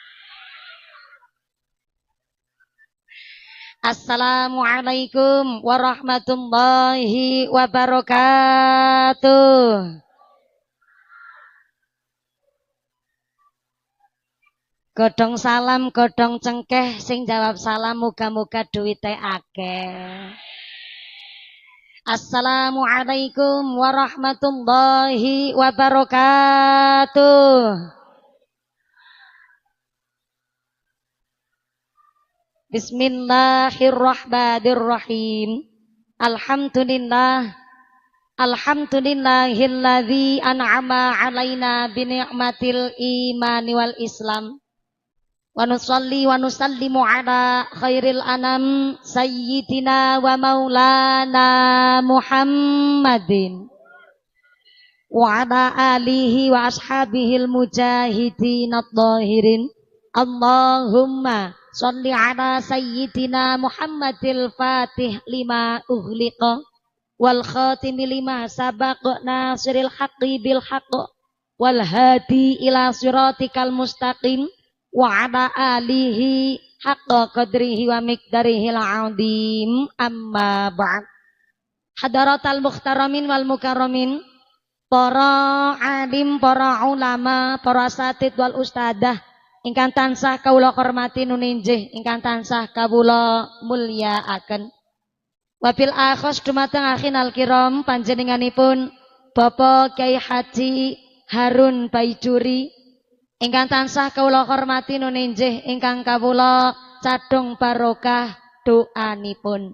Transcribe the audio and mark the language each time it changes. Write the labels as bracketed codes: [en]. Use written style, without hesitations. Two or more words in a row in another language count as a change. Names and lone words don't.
[ar] السلام عليكم ورحمة الله وبركاته. [jv] Godhong salam, godhong cengkeh, sing jawab salam muga-muga duwite akeh. [ar] السلام عليكم ورحمة الله وبركاته. بسم الله الرحمن الرحيم. الحمد لله الذي أنعم علينا بنعمة الإيمان والإسلام. ونصلي ونسلم على خير الأنام سيدنا ومولانا محمد وعلى آله وأصحابه المجاهدين الطاهرين. اللهم صل على سيدنا محمد الفاتح لما أغلق والخاتم لما سبق ناصر الحق بالحق والهادي إلى صراطك المستقيم وعلى آله حق قدره ومقداره العظيم. أما بعد. حضرات المحترمين والمكرمين, [jv] para alim, para ulama, para [ar] أساتيذ والأستاذة [jv] ingkang tansah kawula hormati nuninjih, ingkang tansah kawula mulyakaken. [ar] وبالأخص [jv] dumateng [ar] أخينا الكرام [jv] panjenenganipun Bapak Kyai Haji Harun Baijuri ingkang tansah kawula hormati nuninjih, ingkang kawula cadung barokah doanipun.